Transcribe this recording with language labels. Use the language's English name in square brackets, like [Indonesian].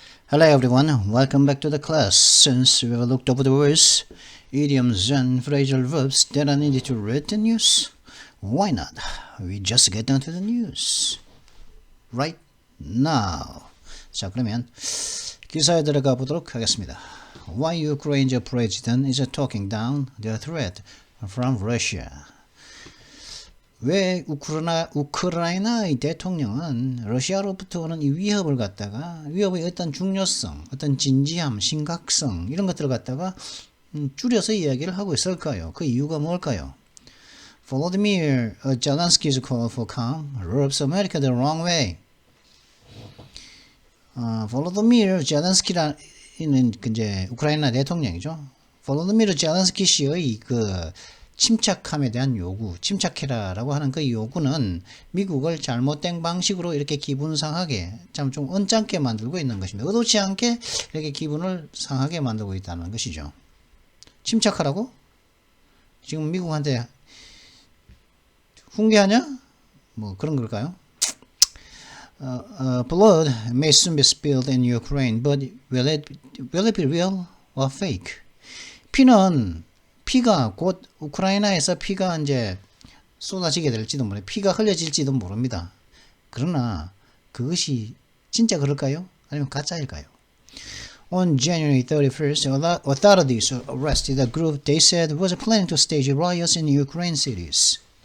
[English] Hello everyone, welcome back to the class. Since we have looked over the words, idioms and phrasal verbs that are needed to read the news, why not? We just get down to the news. Right now. [Korean] 자, 그러면 기사에 들어가 보도록 하겠습니다. [English] Why Ukraine's president is talking down the threat from Russia. [Korean] 왜 우크라이나의 대통령은 러시아로부터 오는 이 위협을 갖다가 위협의 어떤 중요성, 어떤 진지함, 심각성 이런 것들을 갖다가 줄여서 이야기를 하고 있을까요? 그 이유가 뭘까요? [English] Volodymyr Zelensky's call for calm rubs America the wrong way. [Korean] Volodymyr Zelensky라는 이제 우크라이나 대통령이죠. Volodymyr Zelensky 씨의 그 침착함에 대한 요구, 침착해라라고 하는 그 요구는 미국을 잘못된 방식으로 이렇게 기분 상하게, 좀 언짢게 만들고 있는 것입니다. 의도치 않게 이렇게 기분을 상하게 만들고 있다는 것이죠. 침착하라고? 지금 미국한테 훈계하냐? 뭐 그런 걸까요? [English] Blood may soon be spilled in Ukraine, but will it be real or fake? [Korean] 피가 곧 우크라이나에서 피가 이제 쏟아지게 될지도 모릅니다. 피가 흘려질지도 모릅니다. 그러나 그것이 진짜 그럴까요? 아니면 가짜일까요? [English] On January 31st, authorities arrested a group they said was planning to stage riots in Ukraine cities.